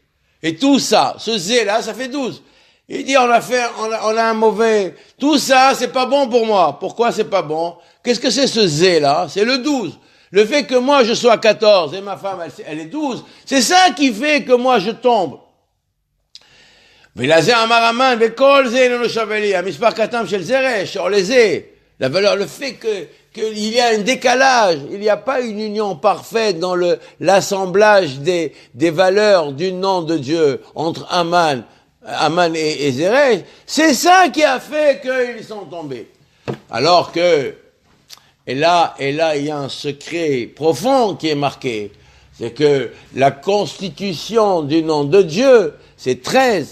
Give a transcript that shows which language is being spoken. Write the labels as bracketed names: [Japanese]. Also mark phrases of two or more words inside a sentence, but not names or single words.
[French] Et tout ça, ce zé là, ça fait 12. Il dit, on a un mauvais, tout ça, c'est pas bon pour moi. Pourquoi c'est pas bon? Qu'est-ce que c'est ce zé là? C'est le 12. Le fait que moi je sois 14 et ma femme elle est 12, c'est ça qui fait que moi je tombe. [Hebrew] ולזה אמר המן, וכל זה איננו שווה לי. המספר קטן של זרש, או לזה. [French] La valeur, le fait qu'il y a un décalage, il n'y a pas une union parfaite dans l'assemblage des valeurs du nom de Dieu entre Aman et Zeresh, c'est ça qui a fait qu'ils sont tombés. Alors que, et là, il y a un secret profond qui est marqué, c'est que la constitution du nom de Dieu, c'est 13.